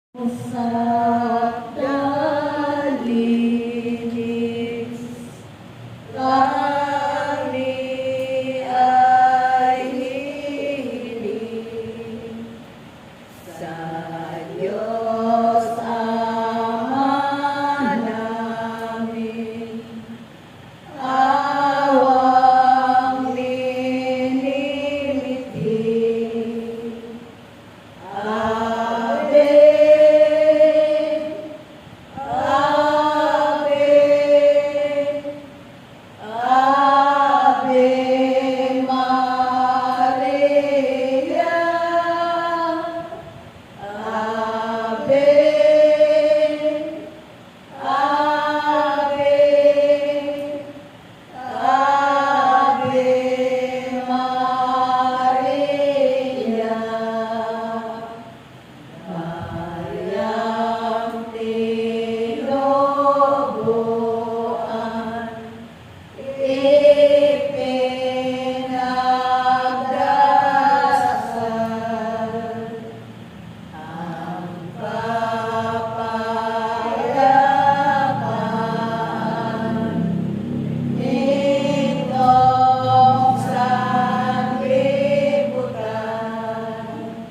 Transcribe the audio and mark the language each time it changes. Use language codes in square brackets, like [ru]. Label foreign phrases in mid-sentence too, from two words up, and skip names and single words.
[tl] Sa dalinis kami ay hihiling sa Diyos Ama namin, awang minimitin. [la] Ave, Ave, Ave Maria, Ave, Ave, Ave Maria. [tl] Mariam tinubuan, ipinagdasal, ang kapayapaan nitong sanlibutan.